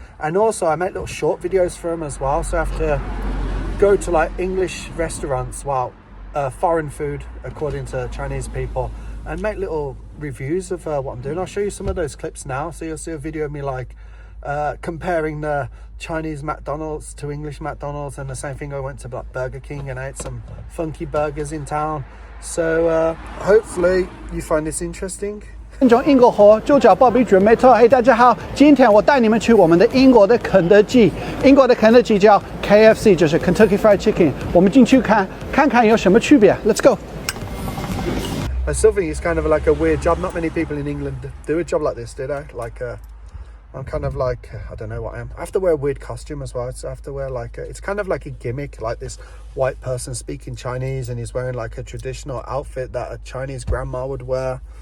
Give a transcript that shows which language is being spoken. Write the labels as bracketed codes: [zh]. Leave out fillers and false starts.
[en] And also I make little short videos for them as well, so I have to go to like English restaurants, well, foreign food according to Chinese people, and make little reviews of what I'm doing. I'll show you some of those clips now. So you'll see a video of me like comparing the Chinese McDonald's to English McDonald's, and the same thing, I went to like Burger King and ate some funky burgers in town. So hopefully you find this interesting. [zh] 从英国和猪脚鲍比准备做。大家好，今天我带你们去我们的英国的肯德基。英国的肯德基叫 KFC， 就是 Kentucky Fried Chicken。我们进去看看有什么区别。 [en] Let's go. I still think it's kind of like a weird job. Not many people in England do a job like this, do they? Like, I'm kind of like, I don't know what I am. I have to wear a weird costume as well. So I have to wear like, it's kind of like a gimmick, like this white person speaking Chinese, and he's wearing like a traditional outfit that a Chinese grandma would wear.